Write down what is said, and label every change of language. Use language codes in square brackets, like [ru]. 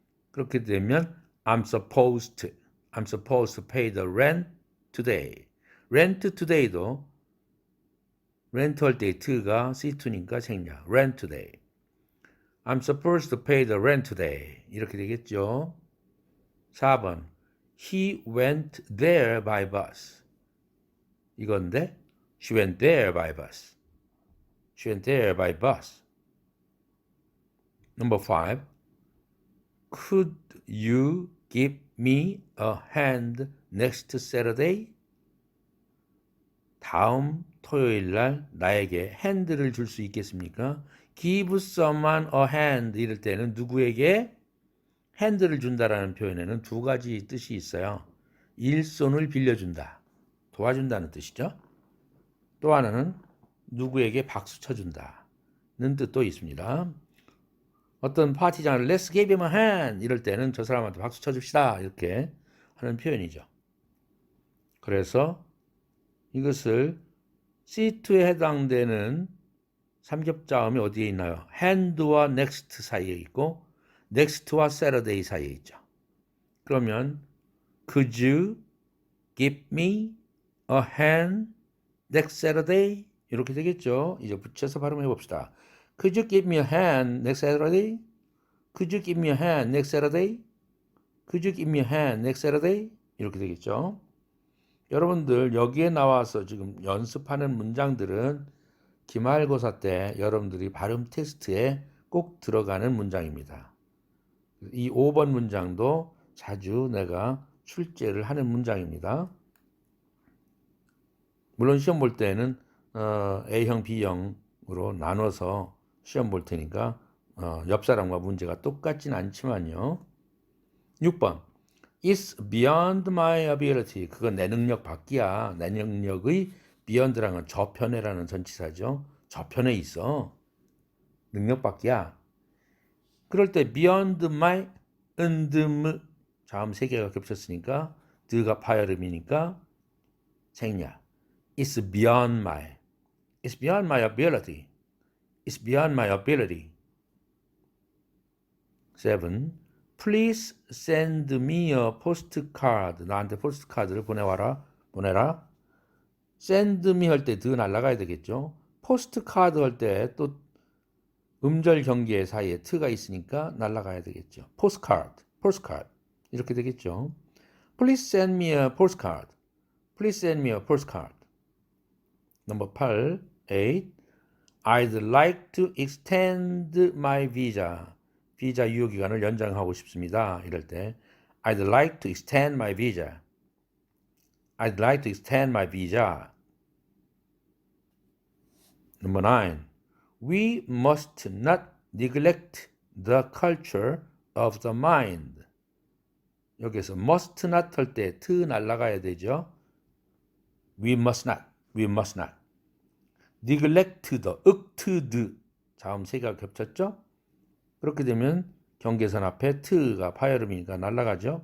[ko] 그렇게 되면 [en] I'm supposed to pay the rent today. rent today [ko] 도 렌트 할 때 t가 C2니까 생략. [en] rent today. I'm supposed to pay the rent today. [ko] 이렇게 되겠죠. 4번. [en] He went there by bus. [ko] 이건데 [en] She went there by bus. She went there by bus. Number 5. Could you give me a hand next Saturday? [ko] 다음 토요일 날 나에게 핸드를 줄 수 있겠습니까? [en] Give someone a hand [ko] 이럴 때는 누구에게 핸드를 준다라는 표현에는 두 가지 뜻이 있어요. 일손을 빌려준다. 도와준다는 뜻이죠. 또 하나는 누구에게 박수 쳐준다는 뜻도 있습니다. 어떤 파티장을 [en] Let's give him a hand [ko] 이럴 때는 저 사람한테 박수 쳐줍시다 이렇게 하는 표현이죠. 그래서 이것을 C2에 해당되는 삼겹자음이 어디에 있나요? hand와 next 사이에 있고 next와 Saturday 사이에 있죠. 그러면 [en] could you give me a hand next Saturday? [ko] 이렇게 되겠죠. 이제 붙여서 발음해 봅시다. [en] Could you give me a hand next Saturday? Could you give me a hand next Saturday? Could you give me a hand next Saturday? [ko] 이렇게 되겠죠. 여러분들 여기에 나와서 지금 연습하는 문장들은 기말고사 때 여러분들이 발음 테스트에 꼭 들어가는 문장입니다. 이 5번 문장도 자주 내가 출제를 하는 문장입니다. 물론 시험 볼 때는 A형, B형으로 나눠서 시험 볼 테니까 옆 사람과 문제가 똑같진 않지만요. [en] 6번 It's beyond my ability. [ko] 그건 내 능력 밖이야. 내 능력의 beyond라는 건 저편에라는 전치사죠. 저편에 있어. 능력 밖이야. 그럴 때 [en] beyond my [ko] 은듬 자음 세 개가 겹쳤으니까 드가 파열음이니까 생략. [en] It's beyond my ability. It's beyond my ability. 7. Please send me a postcard. [ko] 나한테 포스트카드를 보내라. [en] send me [ko] 할 때 드 날라가야 되겠죠. 포스트카드 할 때 또 음절 경계 사이에 트가 있으니까 날라가야 되겠죠. postcard. 이렇게 되겠죠. [en] Please send me a postcard. Please send me a postcard. [ko] 넘버 8. [en] I'd like to extend my visa. [ko] 비자 유효 기간을 연장하고 싶습니다. 이럴 때 [en] I'd like to extend my visa. I'd like to extend my visa. Number 9. We must not neglect the culture of the mind. [ko] 여기서 must not 할 때 트 날라가야 되죠. [en] We must not. neglect the [ko] 드 자음 세 개가 겹쳤죠. 그렇게 되면 경계선 앞에 트가 파열음이니까 날아가죠.